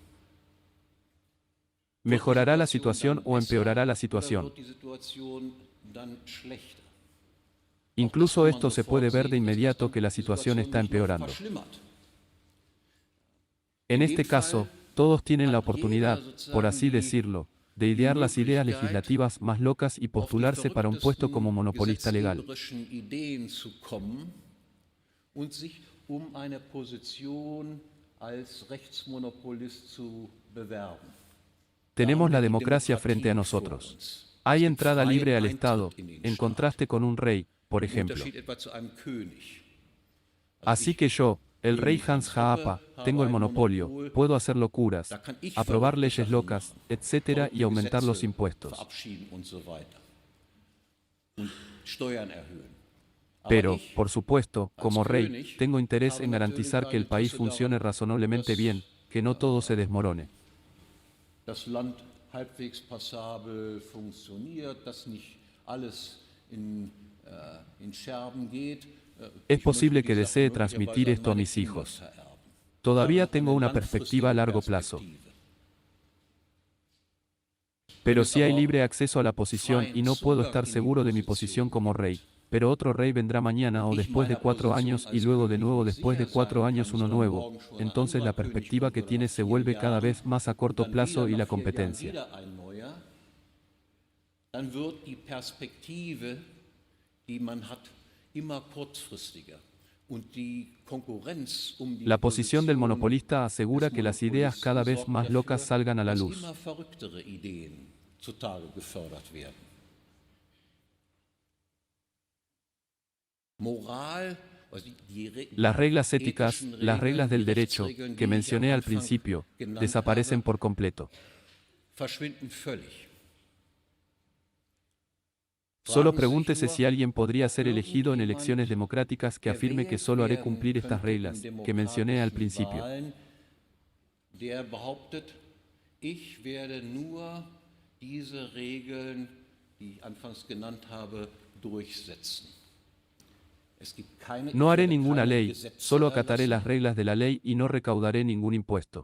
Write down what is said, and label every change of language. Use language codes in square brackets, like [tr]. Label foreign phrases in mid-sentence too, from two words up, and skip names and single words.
[es] ¿Mejorará la situación o empeorará la situación? [de] Wird die Situation dann schlechter? [es] Incluso esto se puede ver de inmediato que la situación está empeorando. En este caso, todos tienen la oportunidad, por así decirlo, de idear las ideas legislativas más locas y postularse para un puesto como monopolista legal. [de] Ideen zu kommen und sich eine Position als Rechtsmonopolist zu bewerben. [es] Tenemos la democracia frente a nosotros. Hay entrada libre al Estado, en contraste con un rey, por ejemplo. Así que yo, el rey Hans Jaapa, tengo el monopolio, puedo hacer locuras, aprobar leyes locas, etc. y aumentar los impuestos. Pero, por supuesto, como rey, tengo interés en garantizar que el país funcione razonablemente bien, que no todo se desmorone. [de] Das Land halbwegs passabel funktioniert, dass nicht alles in Scherben geht. [es] Es posible que desee transmitir esto a mis hijos. Todavía tengo una perspectiva a largo plazo. Pero si hay libre acceso a la posición y no puedo estar seguro de mi posición como rey, pero otro rey vendrá mañana o después de 4 años y luego de nuevo después de 4 años uno nuevo, entonces la perspectiva que tiene se vuelve cada vez más a corto plazo y la competencia. [de] Dann wird die Perspektive, die man hat, immer kurzfristiger. Und die Konkurrenz die [es] La posición del [de] Position [es] monopolista asegura [de] des [es] que las ideas [de] Monopolisten [es] cada vez [de] sorgt [es] más [de] dafür, [es] locas salgan a la [de] dass [es] luz. [de] immer verrücktere Ideen zutage gefördert werden. Moral, also [es] Las reglas éticas, [de] ethischen [es] las reglas del [de] die [es] derecho, [de] Rechtsregeln, [es] que [de] die ich [es] mencioné [de] am [es] al [de] Anfang [es] principio, [de] genannt [es] desaparecen [de] habe, [es] por completo. [de] verschwinden völlig. [es] Solo [de] Fragen Sie sich [es] pregúntese [de] nur, [es] si alguien podría ser [de] ob [es] elegido en [de] irgendjemand [es] elecciones democráticas que afirme que solo haré cumplir estas reglas, que mencioné al principio. [de] Der behauptet, ich werde nur diese Regeln, die ich anfangs genannt habe, durchsetzen. [es] No haré ninguna ley, solo acataré las reglas de la ley y no recaudaré ningún impuesto.